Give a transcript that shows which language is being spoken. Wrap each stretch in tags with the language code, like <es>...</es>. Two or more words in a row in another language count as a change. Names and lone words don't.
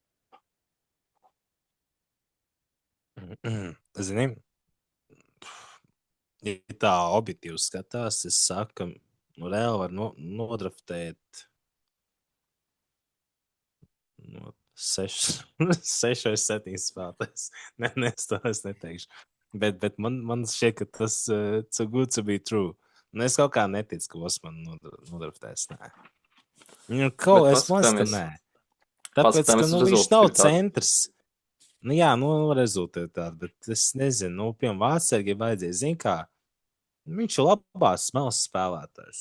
<lv>Zini, ja tā objektīvi skatās, es saku, ka nu, reāli var nodraftēt 6, 6 vai 7 spēlētājs. Es neteikšu. Bet man šķiet, ka tas</lv> <en>too good to be true.</en> <lv>Un es kaut kā neticu, ka Osman nodraftēs. Nē. Bet Es domāju, ka nē. Tāpēc, ka paskatāmies uz viņš nav rezultātu. centrs. Nu, jā, rezultātā, bet es nezinu, piemēram, Vācijai vajadzēja, zin kā, viņš ir labās smalas spēlētājs.</lv>